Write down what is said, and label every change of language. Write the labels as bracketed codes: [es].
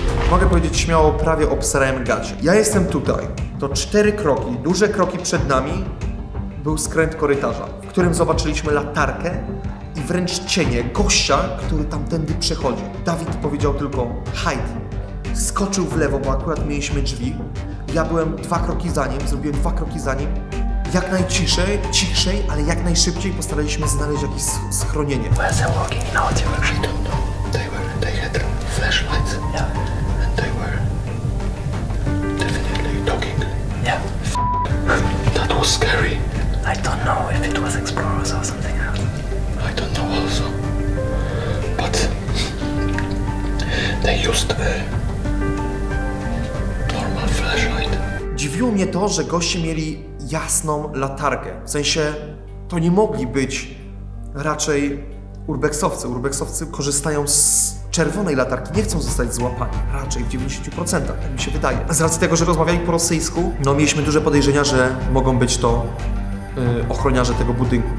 [pl] Mogę powiedzieć śmiało, prawie obsrałem gacie. Ja jestem tutaj. To 4 kroki, duże kroki przed nami był skręt korytarza, w którym zobaczyliśmy latarkę i wręcz cienie gościa, który tamtędy przechodzi. Dawid powiedział tylko hide. skoczył w lewo, bo akurat mieliśmy drzwi. Ja byłem 2 kroki za nim, zrobiłem 2 kroki za nim. Jak ciszej, ale jak najszybciej postaraliśmy znaleźć jakieś schronienie. [en] Where's they walking in our direction? I don't know. They had flashlights. Yeah. And they were definitely talking. Yeah. That was scary. I don't know if it was explorers or something else. I don't know also. But they used a normal flashlight. [pl] Dziwiło mnie to, że goście mieli jasną latarkę. W sensie to nie mogli być raczej urbexowcy. Urbexowcy korzystają z czerwonej latarki, nie chcą zostać złapani. Raczej w 90%, tak mi się wydaje. Z racji tego, że rozmawiali po rosyjsku, no mieliśmy duże podejrzenia, że mogą być to ochroniarze tego budynku.